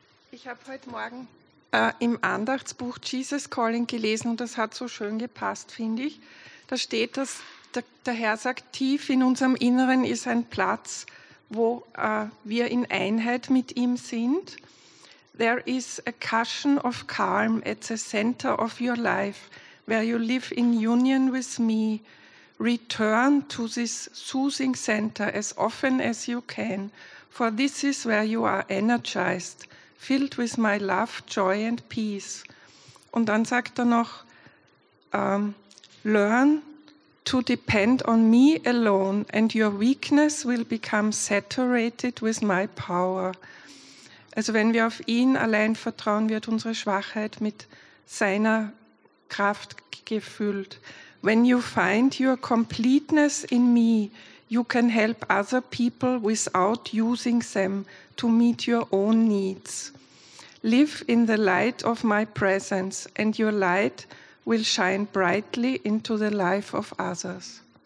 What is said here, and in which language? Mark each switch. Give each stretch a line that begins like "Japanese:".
German: Ich habe heute Morgen im Andachtsbuch Jesus Calling gelesen und das hat so schön gepasst, finde ich. Da steht, dass der Herr sagt, tief in unserem Inneren ist ein Platz, wo wir in Einheit mit ihm sind.
English: There is a cushion of calm at the center of your life, where you live in union with me. Return to this soothing center as often as you can, for this is where you are energized, filled with my love, joy and peace.
German: Und dann sagt er noch,
English: learn to depend on me alone and your weakness will become saturated with my power.
German: Also wenn wir auf ihn allein vertrauen, wird unsere Schwachheit mit seiner Kraft gefüllt.
English: When you find your completeness in me, you can help other people without using them to meet your own needs. Live in the light of my presence, and your light will shine brightly into the life of others.